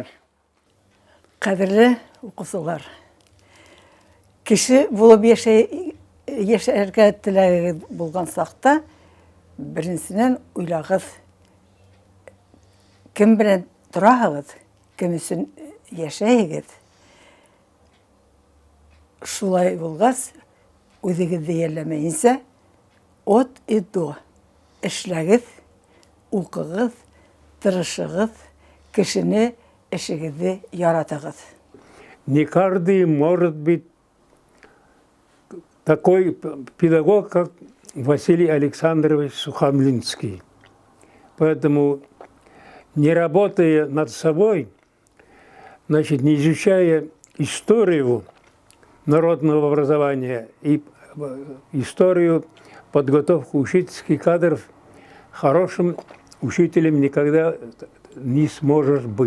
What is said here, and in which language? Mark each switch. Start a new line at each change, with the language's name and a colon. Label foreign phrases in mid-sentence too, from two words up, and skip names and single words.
Tatar: Кадерле укучылар, кеше булып яшәргә теләгегез булган сакта, беренчедән уйлагыз, кем белән тораһыгыз, кем өчен яшәйегез. Шулай булгач, үзегезне ярләмәенсә,
Russian: от и до
Tatar: эшләгез, укыгыз, тырышыгыз, кешене эшегезне яратыгыз.
Russian: Не каждый может быть такой педагог, как Василий Александрович Сухомлинский. Поэтому, не работая над собой, значит, не изучая историю народного образования и историю подготовки учительских кадров, хорошим учителем никогда не сможешь быть.